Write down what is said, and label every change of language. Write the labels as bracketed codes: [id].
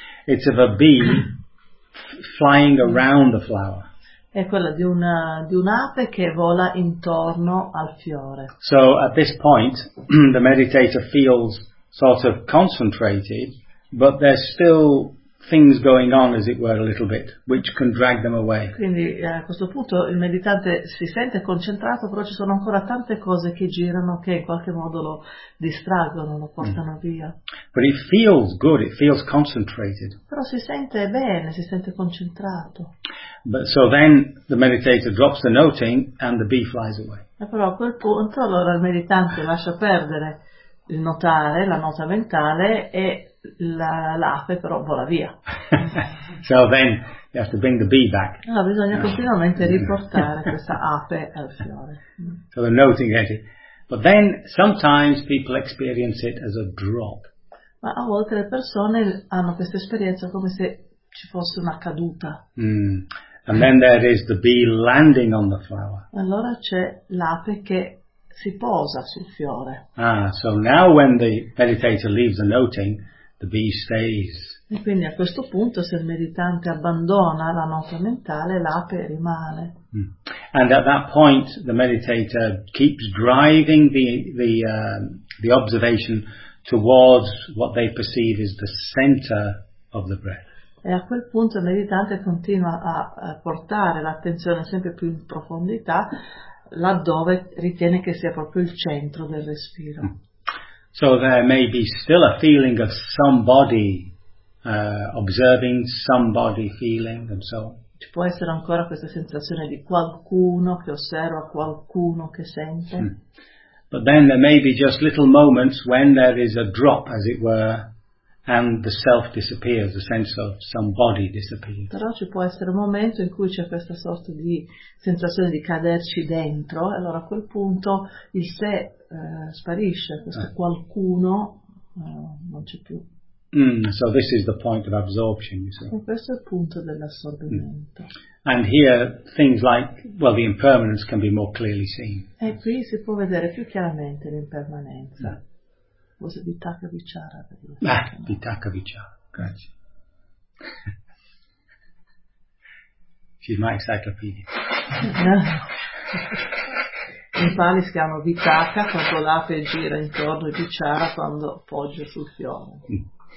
[en] It's of a bee flying around the flower. [it] È quella di un'ape che vola intorno al fiore. [en] So at this point the meditator feels sort of concentrated, but there's still things going on, as it were, a little bit, which can drag them away. [it] Quindi a questo punto il meditante si sente concentrato, però ci sono ancora tante cose che girano che in qualche modo lo distraggono, lo portano via. [en] But it feels good, it feels concentrated. [it] Però si sente bene, si sente concentrato. [en] But so then the meditator drops the noting and the bee flies away. [it] E però a quel punto allora il meditante lascia perdere il notare, la nota mentale e l'ape però vola via. [en] So then you have to bring the bee back. [it] No, bisogna continuamente riportare questa ape al fiore. [en] So the noting entity. But then sometimes people experience it as a drop. [it] Ma a volte le persone hanno questa esperienza come se ci fosse una caduta. [en] And then there is the bee landing on the flower. [it] Allora c'è l'ape che si posa sul fiore. [en] Ah, so now when the meditator leaves the noting, the bee stays. [it] E quindi a questo punto, se il meditante abbandona la nota mentale, l'ape rimane. [en] And at that point, the meditator keeps driving the observation towards what they perceive is the center of the breath. [it] E a quel punto il meditante continua a portare l'attenzione sempre più in profondità laddove ritiene che sia proprio il centro del respiro. [en] So there may be still a feeling of somebody observing, somebody feeling, and so on. [it] Ci può essere ancora questa sensazione di qualcuno che osserva, qualcuno che sente. [en] But then there may be just little moments when there is a drop, as it were, and the self disappears, the sense of somebody disappears. [it] Però ci può essere un momento in cui c'è questa sorta di sensazione di caderci dentro, e allora a quel punto il sé sparisce, questo qualcuno non c'è più. [en] So this is the point of absorption, you see. [it] E questo è il punto dell'assorbimento. [en] And here things like, well, the impermanence can be more clearly seen. [it] E qui si può vedere più chiaramente l'impermanenza. [en] Was it Vitaka Vichara? [it] Vitaka Vichara, grazie. [en] She's my encyclopedia. [it] In Pali si chiama Vitaka quando l'ape gira intorno e Vichara quando poggia sul fiore.